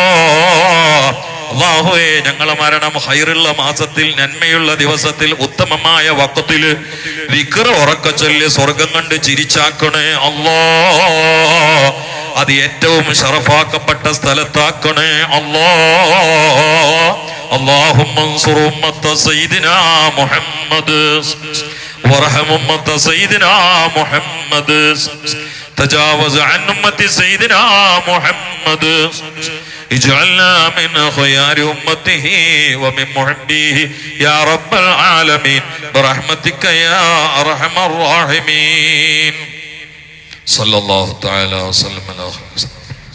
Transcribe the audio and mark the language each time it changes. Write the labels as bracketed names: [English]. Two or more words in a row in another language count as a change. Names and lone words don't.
[Malayalam] അല്ലാഹുവേ, ഞങ്ങളെ മരണം ഹൈറുള്ള മാസത്തിൽ, നന്മയുള്ള ദിവസത്തിൽ, ഉത്തമമായ വഖത്തില് ദിക്ർ ഉറക്കെ ചൊല്ലി സ്വർഗം കണ്ട് ചിരിച്ചാക്കണേ അല്ലാ. അത് ഏറ്റവും ശറഫാക്കപ്പെട്ട സ്ഥലത്താക്കണേ അല്ലാ. [Arabic] اللهم انصر أمة سيدنا محمد وارحم أمة سيدنا محمد تجاوز عن أمة سيدنا محمد اجعلنا من خيار أمته ومن محبيه يا رب العالمين برحمتك يا أرحم الراحمين صلى الله تعالى وسلم على خير.